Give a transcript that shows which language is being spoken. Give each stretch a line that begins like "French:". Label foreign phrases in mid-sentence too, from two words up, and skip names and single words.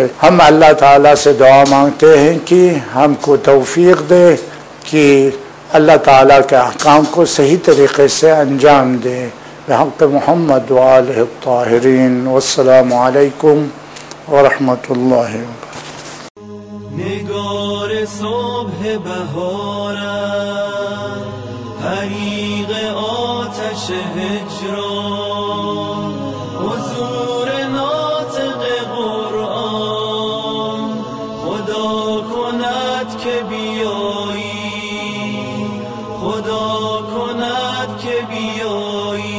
Urdu: ہم اللہ تعالیٰ سے دعا مانگتے ہیں کہ ہم کو توفیق دے کہ اللہ تعالیٰ کے احکام کو صحیح طریقے سے انجام دے.
Arabic: بحق محمد وآلہ الطاہرین. والسلام علیکم ورحمۃ اللہ وبرکاتہ.
Persian: نگار صبح بهارم، حریق آتش هجران، حضور ناطق قرآن، خدا کند که بیایی، خدا کند که بیایی.